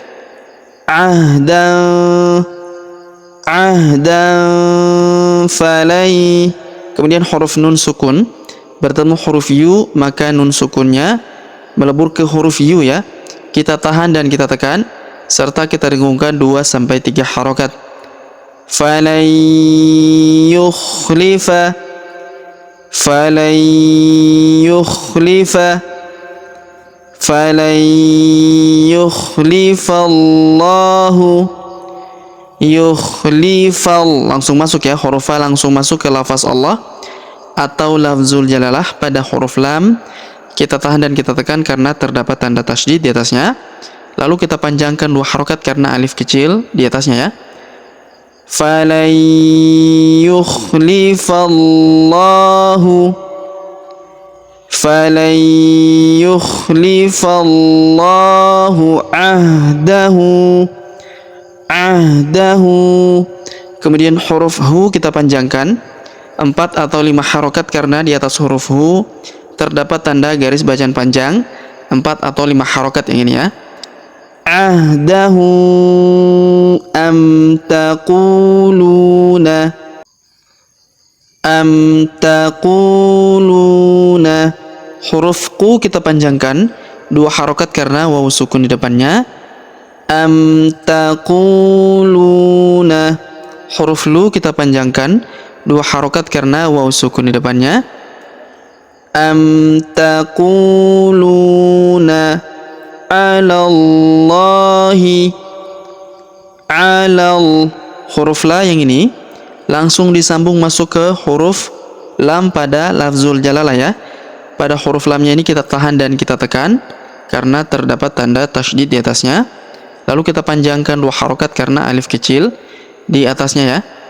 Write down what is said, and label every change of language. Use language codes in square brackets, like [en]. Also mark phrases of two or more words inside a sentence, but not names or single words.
[ar] عهدا فلن. [id] Kemudian huruf nun sukun bertemu huruf yu, maka nun sukunnya melebur ke huruf yu ya. Kita tahan dan kita tekan serta kita dengungkan 2-3 harokat. [ar] فلن يخلف. فلن يخلف. فلن يخلف الله. Yukhlifal. [id] Langsung masuk ya, huruf fa langsung masuk ke lafaz Allah atau [ar] لفظ الجلالة. [id] Pada huruf lam kita tahan dan kita tekan karena terdapat tanda tasydid di atasnya. Lalu kita panjangkan 2 harokat karena alif kecil di atasnya ya. [ar] فلن يخلف الله. فلن يخلف الله عهده. [id] Kemudian huruf hu kita panjangkan 4 atau 5 harokat karena di atas huruf hu terdapat tanda garis bacaan panjang 4 atau 5 harokat yang ini ya. [ar] عهده أم تقولون. [id] Huruf ku kita panjangkan 2 harokat karena waw sukun di depannya. [ar] أم تقولون. [id] Huruf lu kita panjangkan 2 harokat karena waw sukun di depannya. [ar] أم تقولون على الله. [id] Huruf la yang ini langsung disambung masuk ke huruf lam pada [ar] لفظ الجلالة [id] ya. Pada huruf lamnya ini kita tahan dan kita tekan karena terdapat tanda tasydid di atasnya. Lalu kita panjangkan 2 harokat karena alif kecil di atasnya ya.